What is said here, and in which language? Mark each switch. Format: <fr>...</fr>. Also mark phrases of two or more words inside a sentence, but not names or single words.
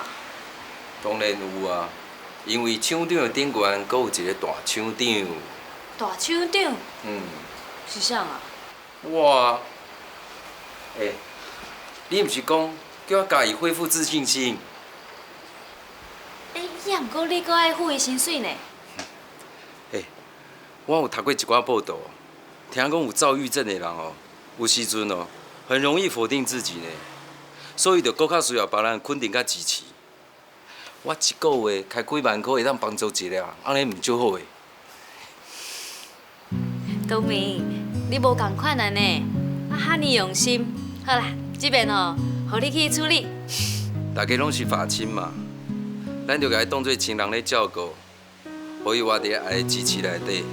<nan>当然有啊，因为厂长的顶悬阁有一个大厂长。大厂长？嗯。是啥啊？哇！你毋是讲叫我家己恢复自信心？也毋过你阁爱付伊薪水呢。我有读过一寡报道，听讲有躁郁症的人哦，有时阵哦，很容易否定自己呢，所以就搁较需要别人肯定甲支持。我一个月开几万块，会当帮助一个人，安尼毋少好诶。东明，你无共款啊呢，哈尼用心。好啦，这边哦，互你去处理。大家拢是父亲嘛，咱就甲伊当作亲人咧照顾，互伊活伫爱的支持内底。</nan>